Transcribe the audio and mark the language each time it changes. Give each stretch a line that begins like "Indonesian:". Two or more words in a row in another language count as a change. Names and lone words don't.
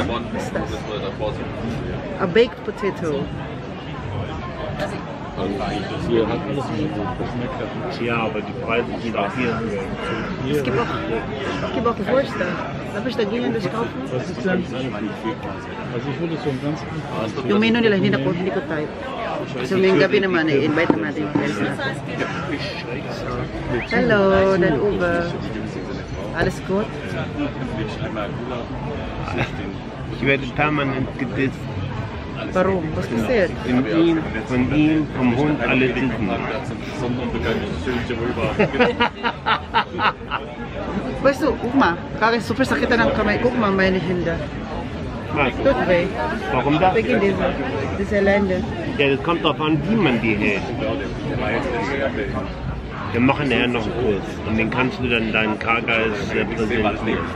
German: Was ist das?
English: A baked potato.
German: Ja, aber die Preise sind auch hier höher. Es gibt auch Wurst da. Darf ich da gehen das kaufen? Was ist denn? Also ich würde so ein ganz einfaches.
Filipino: Yung menu nila hindi ko type. So ngayong gabi naman invite naman natin yung friends natin.
German: Hello, Dad Uwe. Alles gut? Ich werde permanent gedisst. Warum? Was passiert? Von ihm, vom Hund, alle dissen. Weißt du, guck mal,
Filipino: kaya super sakit ng kamay.
German: Guck mal, meine Hände. Was? Tut weh. Warum das? Wegen diese Länder. Ja, das kommt darauf an, wie man die hält. Wir machen ja noch einen Kurs und den kannst du dann deinen Kargeist präsentieren.